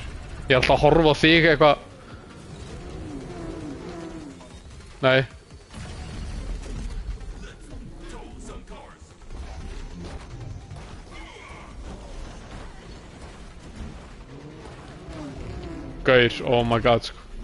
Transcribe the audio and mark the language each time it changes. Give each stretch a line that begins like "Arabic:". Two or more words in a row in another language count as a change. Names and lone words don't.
Icelandic: Ég er alltaf að horfa á þig eitthvað. Nei. Gaur,
English: oh my god,
Icelandic: sko.